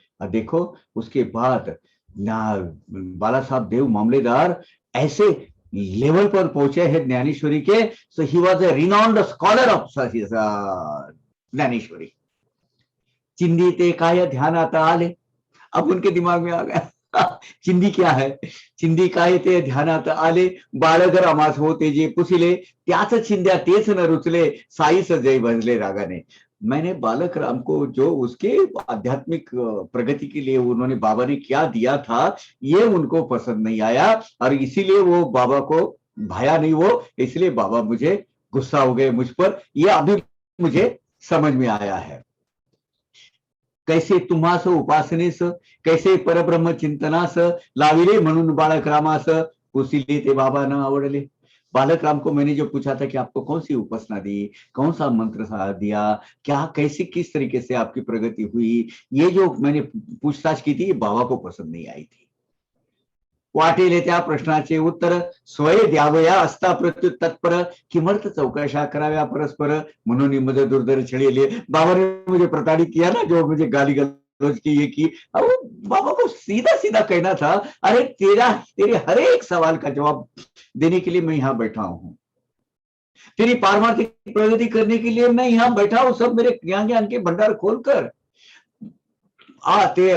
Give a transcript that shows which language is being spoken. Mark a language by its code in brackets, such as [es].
[hi] और देखो उसके बाद बाला साहब देव मामलेदार ऐसे लेवल पर पहुंचे हैं ज्ञानेश्वरी के। [en] So he was a renowned scholar of Dnyaneshwari. [mr] चिंदी ते काय ध्यानात आले, [hi] अब उनके दिमाग में आ गया चिंदी क्या है। [mr] चिंदी काय ते ध्यानात आले, बाळगर आमास होते जे पुसिले, त्याच चिंध्या तेच न रुचले, साईस जय भजले रागाने। [hi] मैंने बालक राम को जो उसके आध्यात्मिक प्रगति के लिए उन्होंने बाबा ने क्या दिया था, ये उनको पसंद नहीं आया और इसीलिए वो बाबा को भाया नहीं वो, इसलिए बाबा मुझे गुस्सा हो गए मुझ पर, ये अभी मुझे समझ में आया है। [mr] कैसे तुम्हास उपासनेस, कैसे परब्रह्म चिंतनास लाविले म्हणून बालक रामास, कुसिले ते बाबा न आवडले। [hi] बालक राम को मैंने जो पूछा था कि आपको कौन सी उपासना दी, कौन सा मंत्र दिया, क्या कैसे किस तरीके से आपकी प्रगति हुई, ये जो मैंने पूछताछ की थी, ये बाबा को पसंद नहीं आई थी। [mr] वाटेले त्या प्रश्नाचे उत्तर स्वय द्यावया असता प्रत्युत तत्पर, किमर्थ चौकशा कराव्या परस्पर, म्हणून मज दुर्धर छेड़ेले। [hi] बाबा ने मुझे प्रताड़ित किया ना, जो मुझे गाली गलौज की, ये की। अब बाबा को सीधा सीधा कहना था, अरे तेरे हर एक सवाल का जवाब देने के लिए मैं यहाँ बैठा हूँ, तेरी पारमार्थिक प्रगति करने के लिए मैं यहाँ बैठा हूँ, सब मेरे ज्ञान के भंडार खोलकर आते।